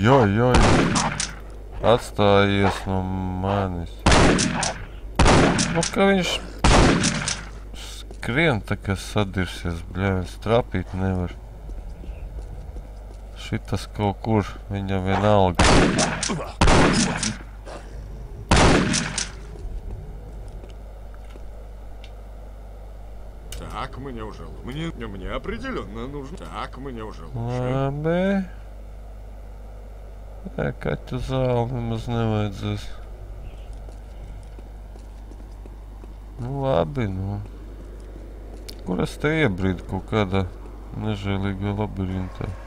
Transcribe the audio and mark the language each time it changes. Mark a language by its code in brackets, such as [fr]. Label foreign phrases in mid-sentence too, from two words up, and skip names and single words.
[lv] Atstājies no manis. Nu, ka viņš skrien tā kā sadirsies, bļāvis, trapīt nevar. Šitas kaut kur, viņam vienalga. [ru] Так, мне уже лучше. Мне определенно нужно. Так, мне уже лучше. [lv] Labi. Kaķu zāli nemaz nevajadzēs. Nu labi, nu. Kur es te iebrīdu kaut kādā nežēlīgā labirintā?